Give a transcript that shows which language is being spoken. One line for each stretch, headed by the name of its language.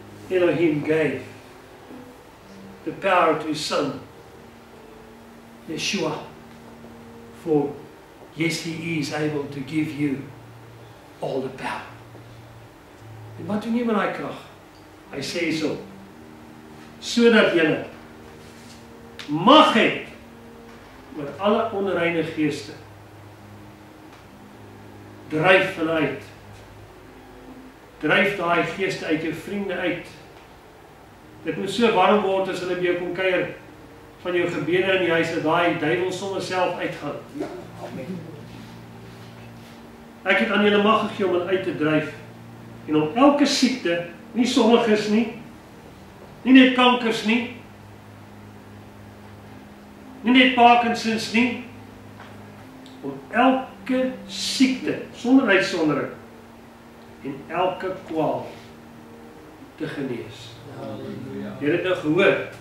English: Elohim gave the power to his son, Yeshua, for yes, he is able to give you all the power.
Afrikaans: En wat doen jy met daai krag? Hy sê so, sodat julle mag het oor alle onreine geeste. Dryf hulle uit. Dryf daai geeste uit jou vriende uit. Dit moet so warm word as hulle by jou kom kuier van jou gebede in die huis, dat daai duiwel sommer self uitgaan. Amen. Ek het aan julle mag gegee om dit uit te dryf en om elke siekte, nie sommiges nie, nie net kankers nie, nie net Parkinsons nie, om elke siekte, sonder uitsondering, en elke kwaal te genees. Jy het dit nou gehoor.